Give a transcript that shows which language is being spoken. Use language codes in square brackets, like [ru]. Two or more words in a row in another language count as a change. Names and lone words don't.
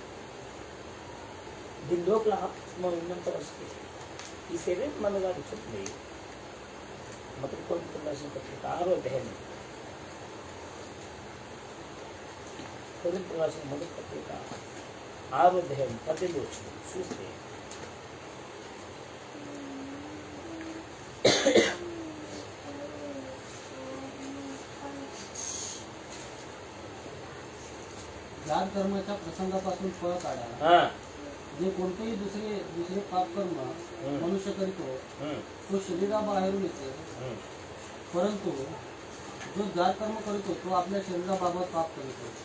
[te] దీని లోపల ఆత్మ ఉన్నంత వరకు ఈ శరీరం మన కాదు. చెప్తుంది మొదటి కొరింథీయులకు రాసిన పత్రిక 6వ అధ్యాయం, కొరింథీయులకు రాసిన మొదటి పత్రిక 6వ అధ్యాయం 18 వచనం చూస్తే [mr] जात कर्माच्या प्रसंगापासून पळ काढा. जे कोणतेही दुसरे पाप कर्म मनुष्य करीतो तो शरीराबाहेरून येते, परंतु जो जात कर्म करतो तो आपल्या शरीराबाबत पाप करतो.